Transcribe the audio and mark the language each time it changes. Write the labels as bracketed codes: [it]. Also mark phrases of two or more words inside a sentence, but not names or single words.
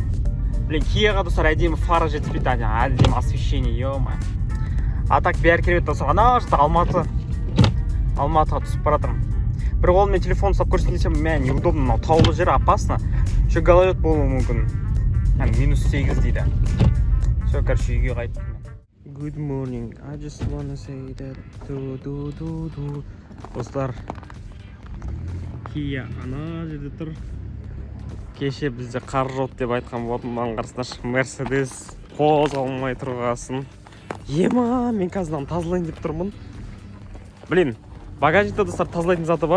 [kk] Блин, Кияға, достар, әдемі фара жетіспейді, әдемі освещение, ё-ма. Так, бәрі керемет, достар, ана жақта Алматыға түсіп баратырмын. Бір қолыммен телефон ұстап көрсетсем, неудобно, мынау таулы жер, опасно. [ru] Еще гололед [kk] болуы мүмкін. -8 дейді. [ru] Все, короче, [kk] үйге қайттым. [en] Good morning. I just wanna say that ду. [kk] Достар, Kia ана жерде тұр. Кеше бізде қар жоқ деп айтқан болатын, маған қарасаңдаршы, Mercedes қозғалмай тұрғасын. Ема, мен қазір тазалайын деп тұрмын. Блин, багажникта достар тазалайтын заты бар.